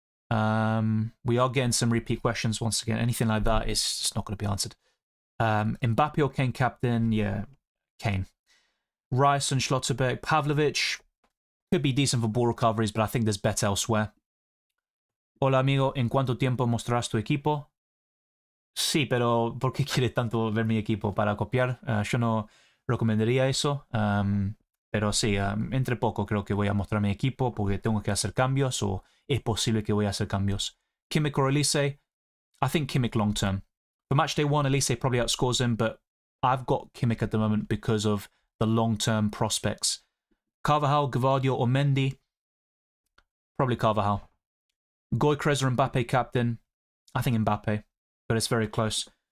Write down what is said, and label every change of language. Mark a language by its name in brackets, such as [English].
[English] We are getting some repeat questions once again. Anything like that is just not going to be answered. Mbappe or Kane captain? Yeah, Kane. Rice and Schlotterbeck. Pavlovic could be decent for ball recoveries, but I think there's better elsewhere. [Spanish] Hola amigo, ¿en cuánto tiempo mostrarás tu equipo? Sí, pero ¿por qué quieres tanto ver mi equipo? ¿Para copiar? Yo no recomendaría eso. Pero sí, entre poco creo que voy a mostrar mi equipo porque tengo que hacer cambios o es posible que voy a hacer cambios. [English] Kimmich or Elise? I think Kimmich long term. For Matchday 1, Elise probably outscores him, but I've got Kimmich at the moment because of the long-term prospects. Carvajal, Gvardiol or Mendy? Probably Carvajal. Gyökeres or Mbappe captain? I think Mbappe, but it's very close.